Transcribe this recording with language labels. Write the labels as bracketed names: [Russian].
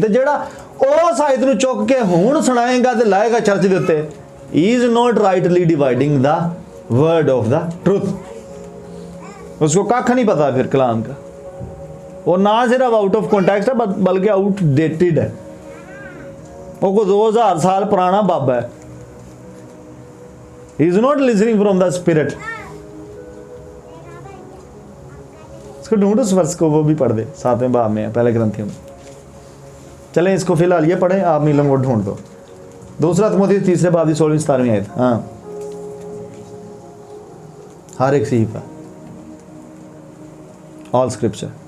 [Punjabi] तो जरा उस आयत नूं चुक के हुण सुनाएगा तो लाएगा चर्च के उत्ते, [English] Is not rightly dividing the word of the truth. [Hindi] उसको कख नहीं पता फिर कलाम का, वो ना सिर्फ आउट ऑफ कॉन्टेक्स्ट है बल्कि आउटडेटेड है। वो को 2000 साल पुराना बाबा है। [English] He is not listening from the spirit. [Hindi] इसको ढूंढो उस वर्ष को, वो भी पढ़ दे, 7वें बाब में है पहले ग्रंथियों में। चलें इसको फिलहाल ये पढ़ें, आप नीलम को ढूंढ दो। 2 तिमोथी 3 बाब की 16-17 आयत। हाँ, हर एक सहीफा, ऑल स्क्रिप्चर,